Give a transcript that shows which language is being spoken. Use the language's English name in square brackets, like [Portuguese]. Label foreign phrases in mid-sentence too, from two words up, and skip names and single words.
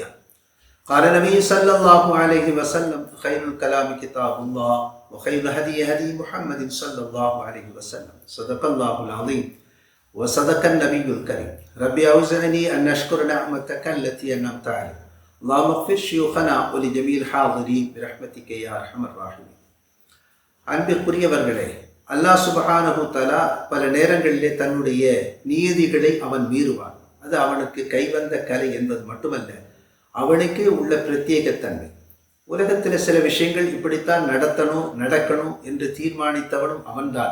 [Arabic] قال النبي صلى الله عليه وسلم: خير الكلام كتاب الله وخير الهدي هدي محمد صلى الله عليه وسلم. صدق الله العظيم وصدق النبي الكريم. ربي أوزعني أن أشكر نعمتك التي أنعمت علي. اللهم اغفر شيوخنا ولجميع الحاضرين برحمتك يا أرحم الراحمين. [Tamil] அன்பிற்குரியவர்களே, அல்லாஹ் [Arabic] سبحانه تعالى [Tamil] பல நேரங்களிலே தன்னுடைய நீதிகளை அவன் மீறுவான். அது அவனுக்கு கைவந்த கலை என்பது மட்டுமல்ல, அவனுக்கே உள்ள பிரத்யேகத்தன்மை. உலகத்தில் சில விஷயங்கள் இப்படித்தான் நடக்கணும் என்று தீர்மானித்தவனும் அவன்தான்.